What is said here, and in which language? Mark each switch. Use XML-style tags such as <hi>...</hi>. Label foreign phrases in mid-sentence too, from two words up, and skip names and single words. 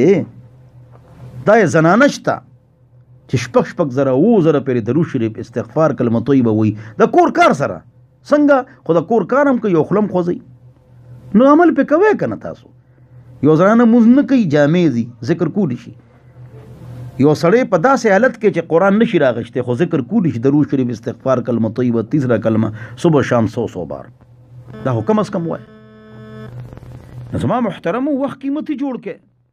<ps>دا یې زنانه شته چې شپږ زره 7 زره پیرې درود شریف استغفار کلمه طیبه وایي د کور کار سره. څنګه؟ خو د کور کار هم کوي او خوله هم خوځوي. نو عمل پې کوئ که نه؟ تاسو یو زنانه مونځ نه کوي، جامې دي، ذکر کولی شي. یو سړی په داسې حالت کې چې قرآن نشي راغشتی خو ذکر کولی شي، درود شریف استغفار کلمه طیبه 30 کلمه صبح شام 100 بار. دا خو کم از کم وایي. نو زما محترمو وخت قیمتي جوړ کې</ps>